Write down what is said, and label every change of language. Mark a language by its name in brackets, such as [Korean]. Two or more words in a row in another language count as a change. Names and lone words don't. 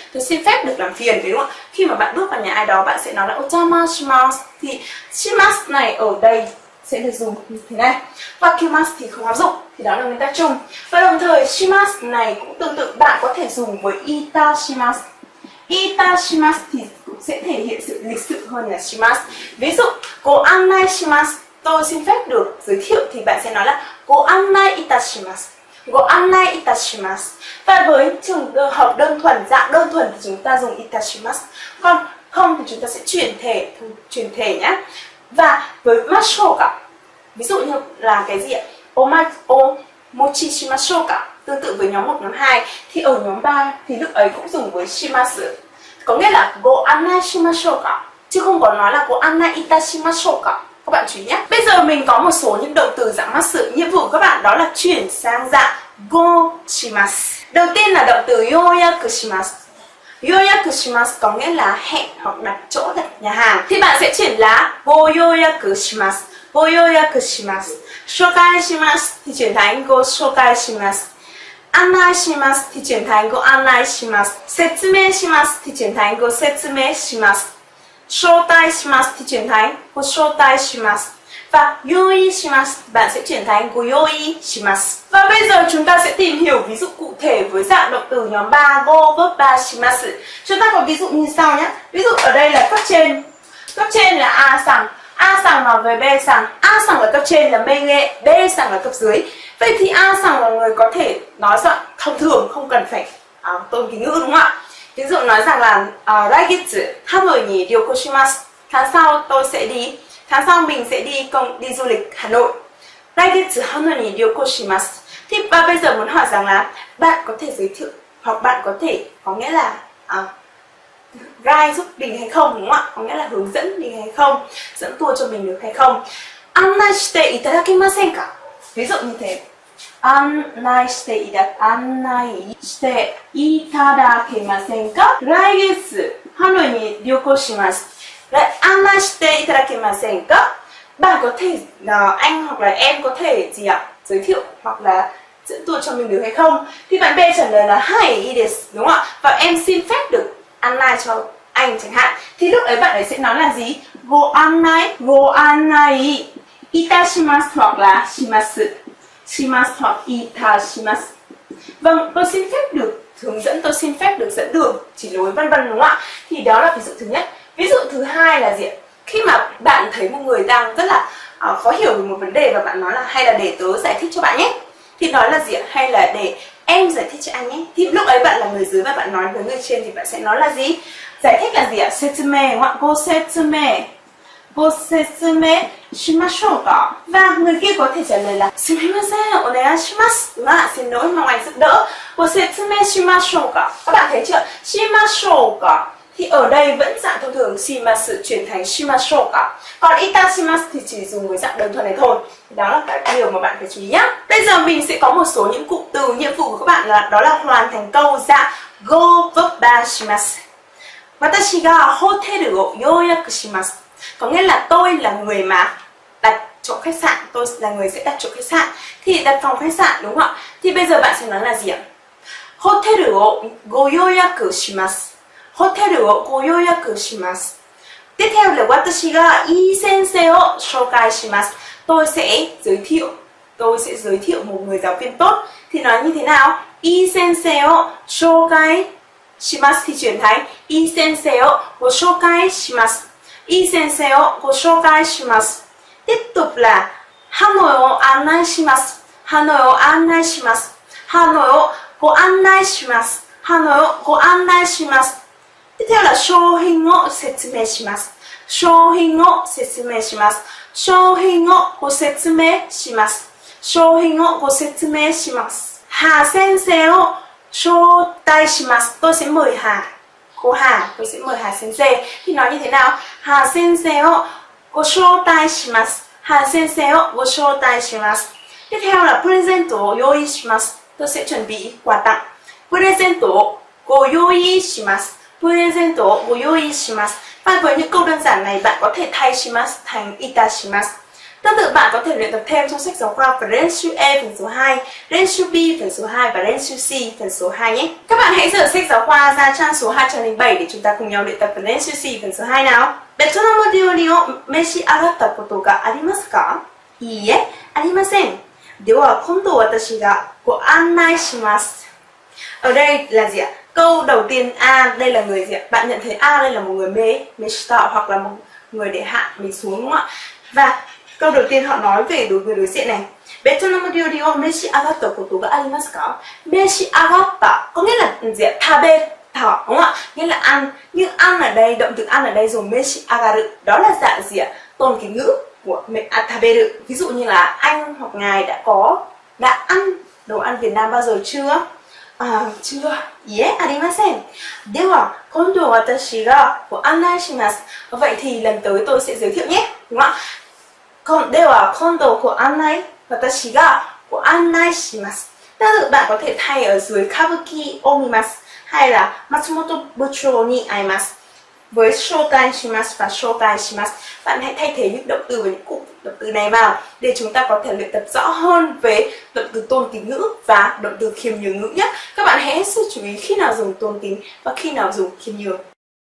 [Vietnamese] Tôi xin phép được làm phiền, đúng không ạ? Khi mà bạn bước vào nhà ai đó, bạn sẽ nói là jamashimasu, thì shimasu này ở đây sẽ được dùng như thế này. Và kimasu thì không áp dụng, thì đó là nguyên tắc chung. Và đồng thời shimasu này cũng tương tự, bạn có thể dùng với itashimasu. Itashimasu thì cũng sẽ thể hiện sự lịch sự hơn là shimasu. Ví dụ, [Japanese] ご案内します, [Vietnamese] tôi xin phép được giới thiệu, thì bạn sẽ nói là [Japanese] ご案内いたします. ご案内いたします. [Vietnamese] Và với trường hợp đơn thuần, dạng đơn thuần thì chúng ta dùng itashimasu. Còn không thì chúng ta sẽ chuyển thể nhé. Và với mashoka, ví dụ như là cái gì ạ? [Japanese] お持ちしましょうか, [Vietnamese] tương tự với nhóm 1, nhóm 2, thì ở nhóm 3 thì lúc ấy cũng dùng với shimasu. Có nghĩa là [Japanese] ご案内しましょうか, [Vietnamese] chứ không có nói là [Japanese] ご案内いたしましょうか. [Vietnamese] Các bạn chú ý nhé. Bây giờ mình có một số những động từ dạng masu. Nhiệm vụ của các bạn đó là chuyển sang dạng [Japanese] ごします. [Vietnamese] Đầu tiên là động từ [Japanese] 予約します. 予約します [Vietnamese] có nghĩa là hẹn hoặc đặt chỗ, đặt nhà hàng. Thì bạn sẽ chuyển là [Japanese] ご予約します. ご予約します. 紹介します [Vietnamese] thì chuyển thành [Japanese] ご紹介します. 案内します [Vietnamese] thì chuyển thành [Japanese] ご案内します. 説明します [Vietnamese] thì chuyển thành [Japanese] ご説明します. 招待します [Vietnamese] thì chuyển thành [Japanese] ご招待します. [Vietnamese] Và [Japanese] 用意します [Vietnamese] bạn sẽ chuyển thành [Japanese] ご用意します. [Vietnamese] Và bây giờ chúng ta sẽ tìm hiểu ví dụ cụ thể với dạng động từ nhóm 3 go verb 3 shimasu. Chúng ta có ví dụ như sau nhé. Ví dụ ở đây là cấp trên. Cấp trên là A sang nói với B sang. A sang là cấp trên là mege, B sang là cấp dưới. Vậy thì A sang là người có thể nói giọng thông thường, không cần phải tôn kính ngữ, đúng không ạ? Ví dụ nói rằng là [Japanese] 来月ハノイに旅行します. [Vietnamese] Tháng sau tôi sẽ đi, tháng sau mình sẽ đi du lịch Hà Nội. [Japanese] 来月ハノイに旅行します. [Vietnamese] Thì bây giờ muốn hỏi rằng là bạn có thể giới thiệu hoặc bạn có thể có nghĩa là guide giúp mình hay không, đúng không ạ? Có nghĩa là hướng dẫn mình hay không, dẫn tour cho mình được hay không. [Japanese] 案内していただけませんか? [Vietnamese] Ví dụ như thế. [Japanese] 案内していただけませんか? 来月ハノイに旅行します。案内していただけませんか? [Vietnamese] Bạn có thể, anh hoặc là em có thể gì ạ? Giới thiệu hoặc là dẫn tour cho mình được hay không? Thì bạn B trả lời là [Japanese] はい いいです, [Vietnamese] đúng không ạ? Và em xin phép được annai cho anh chẳng hạn. Thì lúc ấy bạn ấy sẽ nói là gì? Go annai itashimasu hoặc là shimasu hoặc itashimasu. Vâng, tôi xin phép được hướng dẫn, tôi xin phép được dẫn đường, chỉ lối vân vân, đúng không ạ? Thì đó là ví dụ thứ nhất. Ví dụ thứ hai là gì ạ? Khi mà bạn thấy một người đang rất là khó hiểu về một vấn đề và bạn nói là hay là để tớ giải thích cho bạn nhé. Thì nói là gì ạ? Hay là để em giải thích cho anh nhé. Thì lúc ấy bạn là người dưới và bạn nói với người trên thì bạn sẽ nói là gì? Giải thích là gì ạ? Setsume, đúng không ạ? [Japanese] ご説明しましょうか? [Vietnamese] Và người kia có thể trả lời là [Japanese] すみません、お願いします, [Vietnamese] đúng không ạ? Xin lỗi, mong anh giúp đỡ. [Japanese] ご説明しましょうか? [Vietnamese] Các bạn thấy chưa? [Japanese] しましょうか [Vietnamese] thì ở đây vẫn dạng thông thường shimasu chuyển thành [Japanese] しましょうか. [Vietnamese] Còn itashimasu thì chỉ dùng với dạng đơn thuần này thôi. Đó là cái điều mà bạn phải chú ý nhé. Bây giờ mình sẽ có một số những cụm từ nhiệm vụ của các bạn là đó là hoàn thành câu dạng go verb 3 shimasu. [Japanese] 私がホテルを予約します. [Vietnamese] Có nghĩa là tôi là người mà đặt chỗ khách sạn, tôi là người sẽ đặt chỗ khách sạn. Thì đặt phòng khách sạn, đúng không ạ? Thì bây giờ bạn sẽ nói là gì ạ? [Japanese] ホテルをご予約します. ホテルをご予約します. [Vietnamese] Tiếp theo là [Japanese] 私がいい先生を紹介します. [Vietnamese] Tôi sẽ giới thiệu một người giáo viên tốt. Thì nói như thế nào? [Japanese] いい先生を紹介します [Vietnamese] thì chuyển thành [Japanese] いい先生をご紹介します. いい先生をご紹介します. [Vietnamese] Tiếp tục là [Japanese] ハノイを案内します. ハノイを案内します. ハノイをご案内します. ハノイをご案内します. [Vietnamese] Tiếp theo là [Japanese] 商品を説明します. 商品を説明します。商品をご説明します. 商品をご説明します. Hà先生を招待します, [Vietnamese] tôi sẽ mời Hà. Cô Hà, tôi sẽ mời Hà sensei. Thì nói như thế nào? [Japanese] Hà先生をご招待します. Hà先生をご招待します. [Vietnamese] Tiếp theo là [Japanese] プレゼントを用意します. [Vietnamese] Tôi sẽ chuẩn bị quà tặng. [Japanese] プレゼントをご用意します. プレゼントをご用意します. [Vietnamese] Và với những câu đơn giản này bạn có thể thay shimasu thành itashimasu. Tương tự bạn có thể luyện tập thêm trong sách giáo khoa Renshu E phần số 2, Renshu B phần số 2 và Renshu C phần số 2 nhé. Các bạn hãy dở sách giáo khoa ra trang số 207 để chúng ta cùng nhau luyện tập phần Renshu C phần số 2 nào. [Japanese] ベトの料理を召し上がったことがありますか? いいえ、ありません。では今度私がご案内します. [Vietnamese] Ở đây là gì ạ? Câu đầu tiên A, đây là người gì ạ? Bạn nhận thấy A đây là một người meshita hoặc là một người để hạ mình xuống đúng không ạ? Và câu đầu tiên họ nói về đối với đối diện này. [Japanese] ベトの料理を召し上がったことがありますか? 召し上がった [Vietnamese] có nghĩa là gì ạ? Tabe thọ đúng không ạ? Nghĩa là ăn. Nhưng ăn ở đây, động từ ăn ở đây dùng [Japanese] 召し上がる. [Vietnamese] Đó là dạng gì ạ? Tôn kính ngữ của taberu. Ví dụ như là anh hoặc ngài đã ăn đồ ăn Việt Nam bao giờ chưa? Chưa. [Japanese] いえ、ありません。では今度私がご案内します. [Vietnamese] Vậy thì lần tới tôi sẽ giới thiệu nhé, đúng không ạ? [Japanese] では今度ご案内私がご案内します. [Vietnamese] Tương tự bạn có thể thay ở dưới [Japanese] 歌舞伎を見ます [Vietnamese] hay là [Japanese] 松本部長に会います. [Vietnamese] Với [Japanese] 招待します [Vietnamese] và [Japanese] 招待します, [Vietnamese] bạn hãy thay thế những động từ và những cụm động từ này vào để chúng ta có thể luyện tập rõ hơn về động từ tôn kính ngữ và động từ khiêm nhường ngữ nhé. Các bạn hãy hết sức chú ý khi nào dùng tôn kính và khi nào dùng khiêm nhường.